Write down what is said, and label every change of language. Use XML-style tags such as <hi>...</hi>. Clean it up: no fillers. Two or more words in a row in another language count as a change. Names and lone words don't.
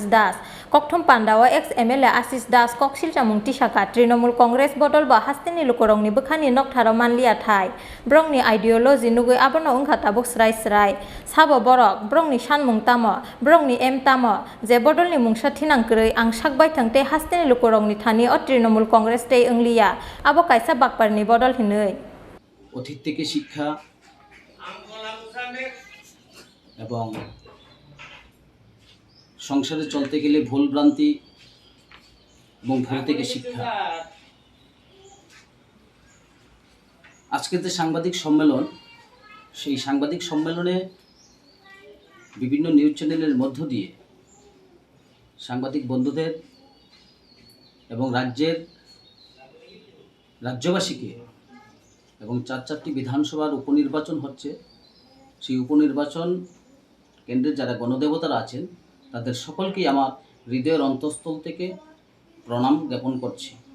<trp>Das kokthum pandao Ex.MLA Asish Das koksil chamung tisaka Trinamool Congress bodol ba hasteni lukorongni bukhani noktharo manlia thai brongni ideology nugui abono ungkhata bok srai sabo borok brongni sanmung tamo brongni em tamo je bodolni mungsa thinangkrei ang sakbai thangte hasteni lukorongni thani o Trinamool Congress tei Englia abo kaisa bakparni bodol hinei</trp> <bn>অতীত থেকে শিক্ষা এবং সংসারে চলতে গেলে ভুল ভ্রান্তি এবং ভুল থেকে শিক্ষা। আজকের যে সাংবাদিক সম্মেলন, সেই সাংবাদিক সম্মেলনে বিভিন্ন নিউজ চ্যানেলের মধ্য দিয়ে সাংবাদিক বন্ধুদের এবং রাজ্যবাসীকে এবং 4টি বিধানসভার উপনির্বাচন হচ্ছে, সেই উপনির্বাচন কেন্দ্রের যারা গণদেবতারা আছেন তাদের সকলকেই আমার হৃদয়ের অন্তঃস্থল থেকে প্রণাম জ্ঞাপন করছি।</bn>